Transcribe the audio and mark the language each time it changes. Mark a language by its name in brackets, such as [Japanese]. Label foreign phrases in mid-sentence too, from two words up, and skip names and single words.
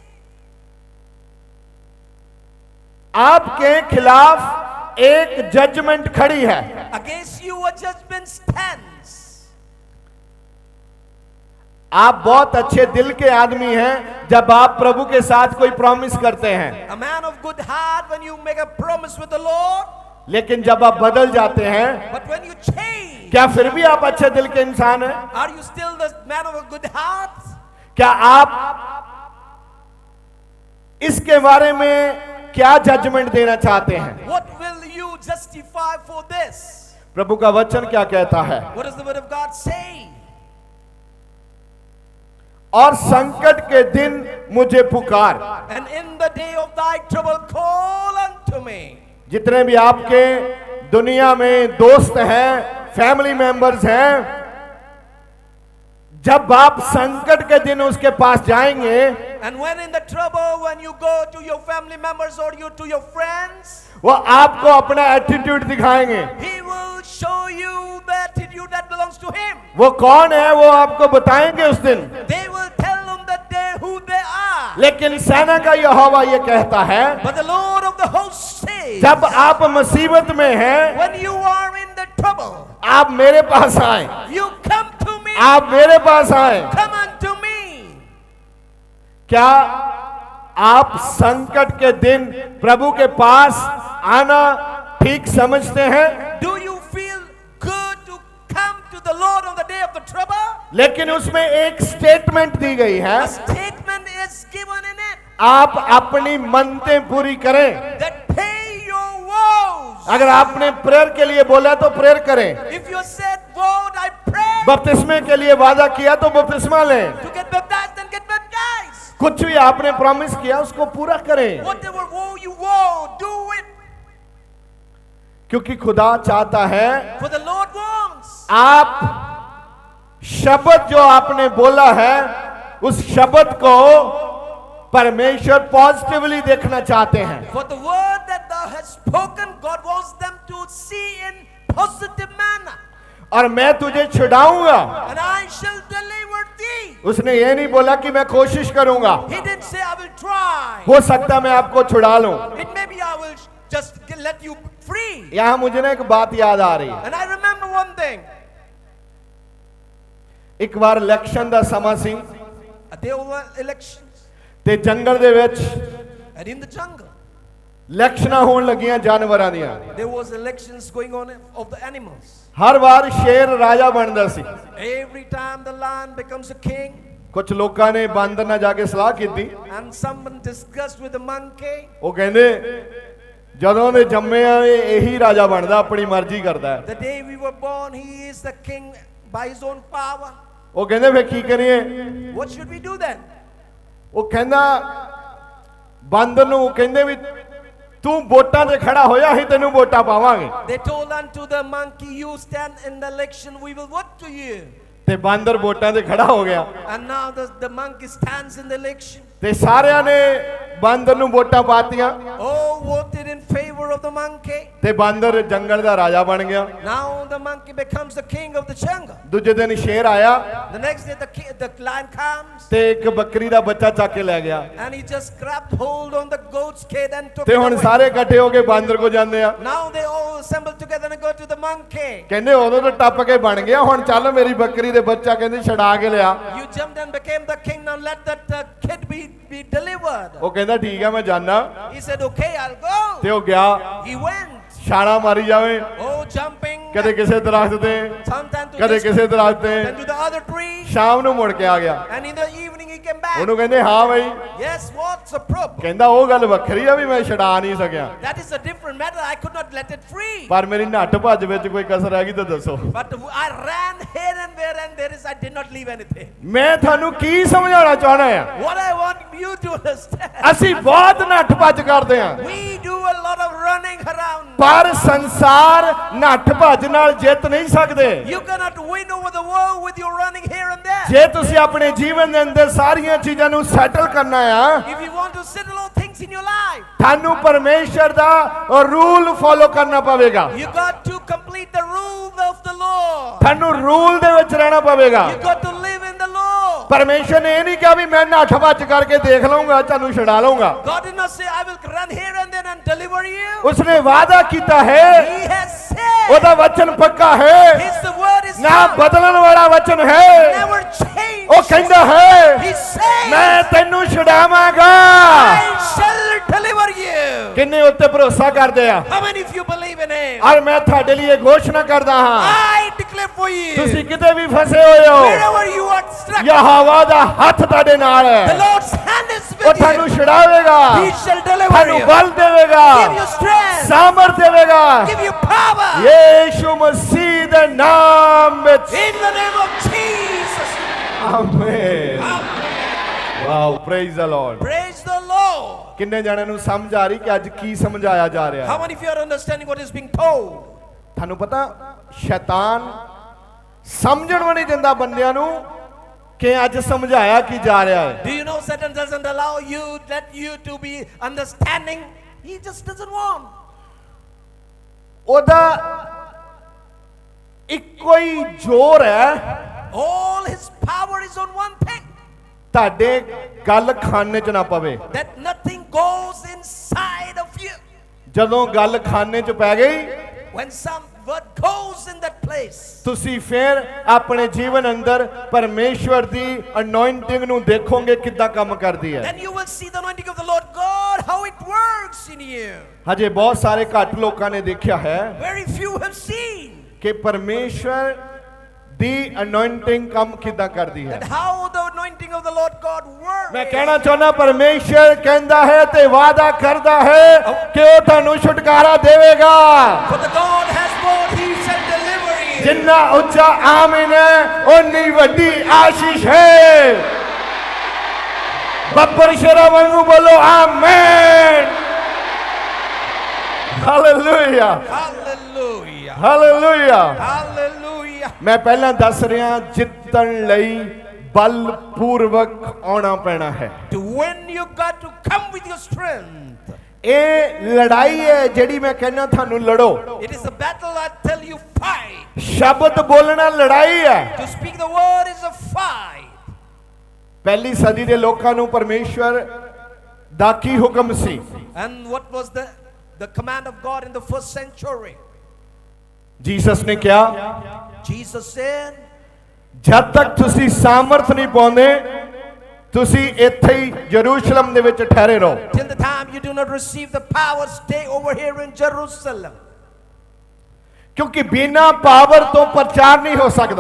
[Hindi] आपके खिलाफ एक जजमेंट खड़ी है। [English] Against you a judgment stands. [Hindi] आप बहुत अच्छे दिल के आदमी हैं जब आप प्रभु के साथ कोई प्रॉमिस करते हैं, [English] A man of good heart when you make a promise with the Lord, [Hindi] लेकिन जब आप बदल जाते हैं, [English] but when you change, [Hindi] क्या फिर भी आप अच्छे दिल के इंसान हैं? [English] are you still the man of a good heart? [Hindi] क्या आप इसके बारे में क्या जजमेंट देना चाहते हैं? [English] What will you justify for this? [Hindi] प्रभु का वचन क्या कहता है? [English] What does the word of God say? [Hindi] और संकट के दिन मुझे पुकार। [English] And in the day of thy trouble call unto me. [Hindi] जितने भी आपके दुनिया में दोस्त हैं, [English] family members [Hindi] हैं, जब आप संकट के दिन उसके पास जाएंगे, [English] And when in the trouble, when you go to your family members or you to your friends, [Hindi] वो आपको अपना एटीट्यूड दिखाएंगे। [English] he will show you the attitude that belongs to him. [Hindi] वो कौन है वो आपको बताएंगे उस दिन। [English] They will tell on that day who they are. [Hindi] लेकिन सेना का यहोवा ये कहता है, [English] But the Lord of the hosts says, [Hindi] जब आप मुसीबत में हैं, [English] when you are in the trouble, [Hindi] आप मेरे पास आए, [English] you come to me. [Hindi] आप मेरे पास आए। [English] Come unto me. [Hindi] क्या आप संकट के दिन प्रभु के पास आना ठीक समझते हैं? [English] Do you feel good to come to the Lord on the day of the trouble? [Hindi] लेकिन उसमें एक स्टेटमेंट दी गई है, [English] A statement is given in it [Hindi] आप अपनी मनतें पूरी करें। [English] that pay your vows. [Hindi] अगर आपने प्रेयर के लिए बोला तो प्रेयर करें, [English] If you said, Lord, I pray [Hindi] बपतिस्मे के लिए वादा किया तो बपतिस्मा लें, [English] to get baptized, then get baptized. [Hindi] कुछ भी आपने प्रॉमिस किया उसको पूरा करें, [English] Whatever vow you vow, do it. [Hindi] क्योंकि खुदा चाहता है [English] For the Lord wants. [Hindi] आप शब्द जो आपने बोला है उस शब्द को परमेश्वर पॉजिटिवली देखना चाहते हैं। [English] For the word that thou hast spoken, God wants them to see in positive manner. [Hindi] और मैं तुझे छुड़ाऊंगा। [English] And I shall deliver thee. [Hindi] उसने ये नहीं बोला कि मैं कोशिश करूंगा, [English] He didn't say, I will try. [Hindi] हो सकता मैं आपको छुड़ा लूं। [English] It may be I will just let you free. [Hindi] यहां मुझे ना एक बात याद आ रही है। [English] And I remember one thing. [Punjabi] ਇੱਕ ਵਾਰ ਇਲੈਕਸ਼ਨ ਦਾ ਸਮਾਂ ਸੀ [English] There were elections. [Punjabi] ਤੇ ਜੰਗਲ ਦੇ ਵਿੱਚ [English] And in the jungle, [Punjabi] ਇਲੈਕਸ਼ਨਾਂ ਹੋਣ ਲੱਗੀਆਂ ਜਾਨਵਰਾਂ ਦੀਆਂ। [English] there was elections going on of the animals. [Punjabi] ਹਰ ਵਾਰ ਸ਼ੇਰ ਰਾਜਾ ਬਣਦਾ ਸੀ। [English] Every time the lion becomes a king, [Punjabi] ਕੁਝ ਲੋਕਾਂ ਨੇ ਬਾਂਦਰ ਨਾਲ ਜਾ ਕੇ ਸਲਾਹ ਕੀਤੀ। [English] and someone discussed with the monkey. [Punjabi] ਉਹ ਕਹਿੰਦੇ ਜਦੋਂ ਦੇ ਜੰਮੇ ਆ ਇਹੀ ਰਾਜਾ ਬਣਦਾ, ਆਪਣੀ ਮਰਜ਼ੀ ਕਰਦਾ ਹੈ। [English] The day we were born, he is the king by his own power. [Punjabi] ਉਹ ਕਹਿੰਦੇ ਫੇਰ ਕੀ ਕਰੀਏ? [English] What should we do then? [Punjabi] ਉਹ ਕਹਿੰਦਾ ਬਾਂਦਰ ਨੂੰ ਕਹਿੰਦੇ ਵੀ ਤੂੰ ਵੋਟਾਂ 'ਤੇ ਖੜਾ ਹੋਇਆ ਅਸੀਂ ਤੈਨੂੰ ਵੋਟਾਂ ਪਾਵਾਂਗੇ। [English] They told unto the monkey, you stand in the election, we will vote to you. [Punjabi] ਤੇ ਬਾਂਦਰ ਵੋਟਾਂ 'ਤੇ ਖੜਾ ਹੋ ਗਿਆ [English] And now the monkey stands in the election. [Punjabi] ਤੇ ਸਾਰਿਆਂ ਨੇ ਬਾਂਦਰ ਨੂੰ ਵੋਟਾਂ ਪਾਤੀਆਂ [English] All voted in favor of the monkey. [Punjabi] ਤੇ ਬਾਂਦਰ ਜੰਗਲ ਦਾ ਰਾਜਾ ਬਣ ਗਿਆ। [English] Now the monkey becomes the king of the jungle. [Punjabi] ਦੂਜੇ ਦਿਨ ਸ਼ੇਰ ਆਇਆ [English] The next day the lion comes [Punjabi] ਤੇ ਇੱਕ ਬੱਕਰੀ ਦਾ ਬੱਚਾ ਚੱਕ ਕੇ ਲੈ ਗਿਆ [English] and he just grabbed hold on the goat's kid and took [Punjabi] ਤੇ [English] it [Punjabi] ਹੁਣ [English] away. [Punjabi] ਸਾਰੇ ਇਕੱਠੇ ਹੋ ਕੇ ਬਾਂਦਰ ਕੋ ਜਾਂਦੇ ਆ। [English] Now they all assemble together and go to the monkey. [Punjabi] ਕਹਿੰਦੇ ਉਦੋਂ ਤਾਂ ਟੱਪ ਕੇ ਬਣ ਗਿਆ ਹੁਣ ਚੱਲ ਮੇਰੀ ਬੱਕਰੀ ਦੇ ਬੱਚਾ ਕਹਿੰਦੇ ਛਡਾ ਕੇ ਲਿਆ। [English] You jumped and became the king, now let that kid be delivered. [Punjabi] ਉਹ ਕਹਿੰਦਾ ਠੀਕ ਆ ਮੈਂ ਜਾਣਾ [English] He said, okay, I'll go. [Punjabi] ਤੇ ਉਹ ਗਿਆ [English] He went. [Punjabi] ਛਾਲਾਂ ਮਾਰੀ ਜਾਵੇ [English] Oh, jumping. [Punjabi] ਕਦੇ ਕਿਸੇ ਦਰਖਤ ਤੇ [English] Sometimes to [Punjabi] ਕਦੇ [English] this, [Punjabi] ਕਿਸੇ ਦਰਖਤ ਤੇ [English] then to the other tree. [Punjabi] ਸ਼ਾਮ ਨੂੰ ਮੁੜ ਕੇ ਆ ਗਿਆ। [English] And in the evening he came back. [Punjabi] ਉਹਨੂੰ ਕਹਿੰਦੇ ਹਾਂ ਬਈ [English] Yes, what's the problem? [Punjabi] ਕਹਿੰਦਾ ਉਹ ਗੱਲ ਵੱਖਰੀ ਆ ਵੀ ਮੈਂ ਛਡਾ ਨਹੀਂ ਸਕਿਆ [English] That is a different matter. I could not let it free. [Punjabi] ਪਰ ਮੇਰੀ ਨੱਠ ਭੱਜ ਵਿੱਚ ਕੋਈ ਕਸਰ ਹੈਗੀ ਤਾਂ ਦੱਸੋ। [English] But I ran here and there and there is, I did not leave anything. [Punjabi] ਮੈਂ ਤੁਹਾਨੂੰ ਕੀ ਸਮਝਾਉਣਾ ਚਾਹਣਾ ਆ [English] What I want you to understand. [Punjabi] ਅਸੀਂ ਬਹੁਤ ਨੱਠ ਭੱਜ ਕਰਦੇ ਆ [English] We do a lot of running around. [Punjabi] ਪਰ ਸੰਸਾਰ ਨੱਠ ਭੱਜ ਨਾਲ ਜਿੱਤ ਨਹੀਂ ਸਕਦੇ। [English] You cannot win over the world with your running here and there. [Punjabi] ਜੇ ਤੁਸੀਂ ਆਪਣੇ ਜੀਵਨ ਦੇ ਅੰਦਰ ਸਾਰੀਆਂ ਚੀਜ਼ਾਂ ਨੂੰ ਸੈਟਲ ਕਰਨਾ ਆ [English] If you want to settle all things in your life, [Punjabi] ਤੁਹਾਨੂੰ ਪਰਮੇਸ਼ਰ ਦਾ [English] rule follow [Punjabi] ਕਰਨਾ ਪਵੇਗਾ। [English] you got to complete the rule of the Lord. [Punjabi] ਤੁਹਾਨੂੰ ਰੂਲ ਦੇ ਵਿੱਚ ਰਹਿਣਾ ਪਵੇਗਾ। [English] You got to live in the Lord. [Punjabi] ਪਰਮੇਸ਼ਰ ਨੇ ਇਹ ਨਹੀਂ ਕਿਹਾ ਵੀ ਮੈਂ ਨੱਠ ਭੱਜ ਕਰਕੇ ਦੇਖ ਲਵਾਂਗਾ ਤੁਹਾਨੂੰ ਛਡਾ ਲਵਾਂਗਾ। [English] God did not say, I will run here and then and deliver you. [Punjabi] ਉਸਨੇ ਵਾਅਦਾ ਕੀਤਾ ਹੈ [English] He has said, [Punjabi] ਉਹਦਾ ਵਚਨ ਪੱਕਾ ਹੈ [English] His word is [Punjabi] ਨਾ [English] true. [Punjabi] ਬਦਲਣ ਵਾਲਾ ਵਚਨ ਹੈ। [English] Never change. [Punjabi] ਉਹ ਕਹਿੰਦਾ ਹੈ [English] He says, [Punjabi] ਮੈਂ ਤੈਨੂੰ ਛਡਾਵਾਂਗਾ। [English] I shall deliver you. [Punjabi] ਕਿੰਨੇ ਉੱਤੇ ਭਰੋਸਾ ਕਰਦੇ ਆ? [English] How many of you believe in Him? [Punjabi] ਔਰ ਮੈਂ ਤੁਹਾਡੇ ਲਈ ਇਹ ਘੋਸ਼ਣਾ ਕਰਦਾ ਹਾਂ [English] I declare for you. [Punjabi] ਤੁਸੀਂ ਕਿਤੇ ਵੀ ਫਸੇ ਹੋਏ ਹੋ [English] Wherever you are struck, [Punjabi] ਯਹੋਵਾ ਦਾ ਹੱਥ ਤੁਹਾਡੇ ਨਾਲ [English] the [Punjabi] ਹੈ। [English] Lord's hand is [Punjabi] ਉਹ [English] with [Punjabi] ਤੁਹਾਨੂੰ [English] you. [Punjabi] ਛਡਾਵੇਗਾ [English] He shall deliver [Punjabi] ਤੁਹਾਨੂੰ [English] you. [Punjabi] ਬਲ ਦੇਵੇਗਾ [English] Give you strength. [Punjabi] ਸਾਮਰਥ ਦੇਵੇਗਾ [English] Give you power. [Punjabi] ਯੀਸ਼ੂ ਮਸੀਹ ਦੇ ਨਾਮ ਵਿੱਚ। [English] In the name of Jesus. Amen. Wow praise the Lord. Praise the Lord. [Punjabi] ਕਿੰਨੇ ਜਣਿਆਂ ਨੂੰ ਸਮਝ ਆ ਰਹੀ ਕਿ ਅੱਜ ਕੀ ਸਮਝਾਇਆ ਜਾ ਰਿਹਾ [English] How [Punjabi] ਹੈ? [English] many of you are understanding what is being told? [Punjabi] ਤੁਹਾਨੂੰ ਪਤਾ ਸ਼ੈਤਾਨ ਸਮਝਣ ਵੀ ਨਹੀਂ ਦਿੰਦਾ ਬੰਦਿਆਂ ਨੂੰ ਕਿ ਅੱਜ ਸਮਝਾਇਆ ਕੀ ਜਾ ਰਿਹਾ ਹੈ। [English] Do you know Satan doesn't allow you, let you to be understanding? He just doesn't want. [Punjabi] ਉਹਦਾ ਇੱਕੋ ਹੀ ਜ਼ੋਰ ਹੈ [English] All his power is on one thing. [Punjabi] ਤੁਹਾਡੇ ਗੱਲ ਖਾਨੇ 'ਚ ਨਾ ਪਵੇ। [English] That nothing goes inside of you. [Punjabi] ਜਦੋਂ ਗੱਲ ਖਾਨੇ 'ਚ ਪੈ ਗਈ [English] When some word goes in that place, [Punjabi] ਤੁਸੀਂ ਫਿਰ ਆਪਣੇ ਜੀਵਨ ਅੰਦਰ ਪਰਮੇਸ਼ਵਰ ਦੀ ਅਨੋਇੰਟਿੰਗ ਨੂੰ ਦੇਖੋਗੇ ਕਿੱਦਾਂ ਕੰਮ ਕਰਦੀ ਹੈ। [English] then you will see the anointing of the Lord God, how it works in you. [Punjabi] ਹਜੇ ਬਹੁਤ ਸਾਰੇ ਘੱਟ ਲੋਕਾਂ ਨੇ ਦੇਖਿਆ ਹੈ [English] Very few have seen [Punjabi] ਕਿ ਪਰਮੇਸ਼ਵਰ ਦੀ ਅਨੋਇੰਟਿੰਗ ਕੰਮ ਕਿੱਦਾਂ ਕਰਦੀ ਹੈ। [English] that how the anointing of the Lord God works. [Punjabi] ਮੈਂ ਕਹਿਣਾ ਚਾਹੁੰਦਾ ਪਰਮੇਸ਼ਰ ਕਹਿੰਦਾ ਹੈ ਤੇ ਵਾਅਦਾ ਕਰਦਾ ਹੈ ਕਿ ਉਹ ਤੁਹਾਨੂੰ ਛੁਟਕਾਰਾ ਦੇਵੇਗਾ। [English] For the God has word, He shall deliver you. [Punjabi] ਜਿੰਨਾ ਉੱਚਾ ਆਮੀਨ ਹੈ ਓਨੀ ਵੱਡੀ ਆਸ਼ੀਸ਼ ਹੈ। ਬੱਬਰ ਸ਼ੇਰਾਂ ਵਾਂਗੂ ਬੋਲੋ ਆਮੀਨ। ਹਾਲੇਲੂਇਆ [English] Hallelujah. [Punjabi] ਹਾਲੇਲੂਇਆ। [English] Hallelujah. [Punjabi] ਮੈਂ ਪਹਿਲਾਂ ਦੱਸ ਰਿਹਾ ਜਿੱਤਣ ਲਈ ਬਲਪੂਰਵਕ ਆਉਣਾ ਪੈਣਾ ਹੈ। [English] To win, you got to come with your strength. [Punjabi] ਇਹ ਲੜਾਈ ਹੈ ਜਿਹੜੀ ਮੈਂ ਕਹਿੰਦਾ ਤੁਹਾਨੂੰ ਲੜੋ। [English] It is a battle, I tell you, fight. [Punjabi] ਸ਼ਬਦ ਬੋਲਣਾ ਲੜਾਈ ਹੈ। [English] To speak the word is a fight. [Punjabi] ਪਹਿਲੀ ਸਦੀ ਦੇ ਲੋਕਾਂ ਨੂੰ ਪਰਮੇਸ਼ਵਰ ਦਾ ਕੀ ਹੁਕਮ ਸੀ? [English] And what was the command of God in the first century? [Punjabi] ਜੀਸਸ ਨੇ ਕਿਹਾ [English] Jesus said, [Punjabi] ਜਦ ਤੱਕ ਤੁਸੀਂ ਸਾਮਰਥ ਨਹੀਂ ਪਾਉਂਦੇ ਤੁਸੀਂ ਇੱਥੇ ਹੀ ਯਰੂਸ਼ਲਮ ਦੇ ਵਿੱਚ ਠਹਿਰੇ ਰਹੋ। [English] till the time you do not receive the power, stay over here in Jerusalem. [Punjabi] ਕਿਉਂਕਿ ਬਿਨਾਂ ਪਾਵਰ ਤੋਂ ਪ੍ਰਚਾਰ ਨਹੀਂ ਹੋ ਸਕਦਾ।